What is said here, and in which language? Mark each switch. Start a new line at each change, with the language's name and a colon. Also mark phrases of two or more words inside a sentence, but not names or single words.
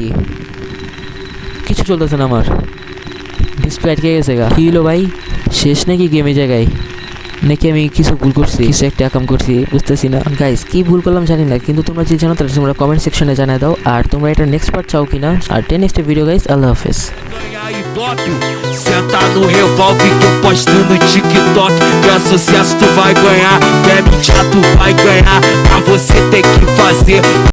Bangla: কিছু চলতেছে না আমার, ডিসপ্লে আটকে গেছে গা। কি হলো ভাই, শেষ নাকি গেমে জায়গায়? নাকি আমি কিছু ভুল করছি, কিছু একটা কাম করছি, বুঝতেছি না গাইস। কি ভুল করলাম জানি না, কিন্তু তোমরা যদি জানো তাহলে তোমরা
English: comment section
Bangla: জানাই দাও। আর তোমরা এটা
English: next part
Bangla: চাও কিনা। আর
English: next video guys,
Bangla: আল্লাহ হাফেজ।
Portuguese: Senta no revólver que eu posto no TikTok. Que é sucesso tu vai ganhar, que é mídia tu vai ganhar. Pra você ter que fazer